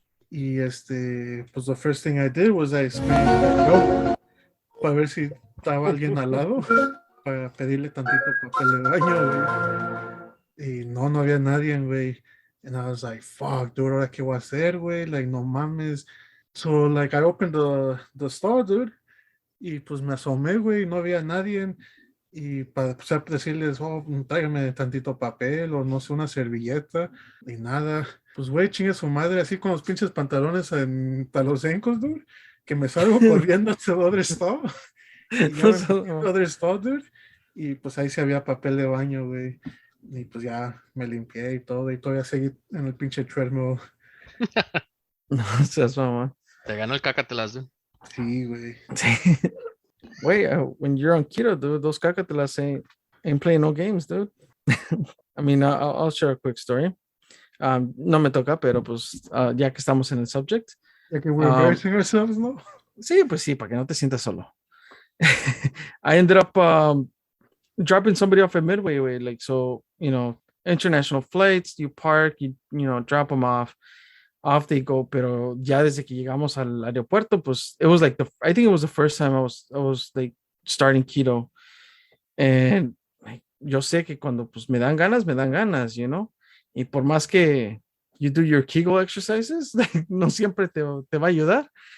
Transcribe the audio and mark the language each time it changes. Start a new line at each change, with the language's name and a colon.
Spanish: Y pues
English: the first thing I did was I screamed,
Spanish: "Yo", para ver si estaba alguien al lado, para pedirle tantito papel de baño, güey. Y no había nadie, güey.
English: And I was like, fuck, dude,
Spanish: ¿ahora qué voy a hacer, güey? Like, no mames.
English: So, like, I opened the store, dude.
Spanish: Y pues me asomé, güey, no había nadie. Y para pues, decirles, oh, tráigame tantito papel o no sé, una servilleta, ni nada. Pues, güey, chingue su madre, así con los pinches pantalones a los encos, dude, que me salgo corriendo hacia el other store. Y ya me metí al other store, dude. Y pues ahí sí había papel de baño, güey. Y pues ya me limpié y todo, y todavía seguí en el pinche treadmill. No seas mamá. Te ganó el cácatelas, dude. Sí, güey.
English: Wait, when you're on keto, dude, those cacatelas ain't playing no games, dude. I mean, I'll share a quick story.
Spanish: No me toca, pero pues ya que estamos en el subject. Ya que
English: we're embarrassing ourselves, ¿no?
Spanish: Sí, pues sí, para que no te sientas solo.
English: I ended up dropping somebody off at Midway, way, like, so, international flights, you park, you drop them off they go,
Spanish: pero ya desde que llegamos al aeropuerto, pues,
English: it was like I think it was the first time I was like starting keto, and like,
Spanish: yo sé que cuando pues me dan ganas, y por más que
English: you do your Kegel exercises, like,
Spanish: no siempre te va a ayudar,